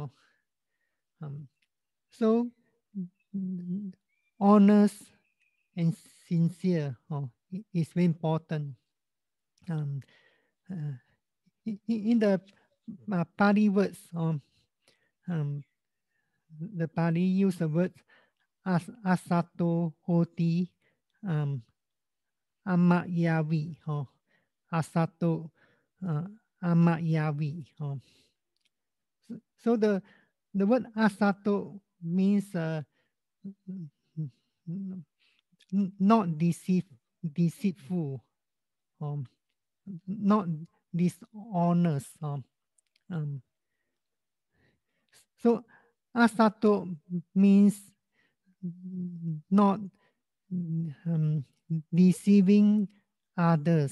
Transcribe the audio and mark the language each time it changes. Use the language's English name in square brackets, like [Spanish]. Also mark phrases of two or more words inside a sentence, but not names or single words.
[English] So honest and sincere is very important. Um, uh, in the Pali words, the Pali use the word [Pali] asato hoti amayavi. Asato amayavi. [English] So the word asato means not deceitful, not dishonest. Um, so asato means not deceiving others.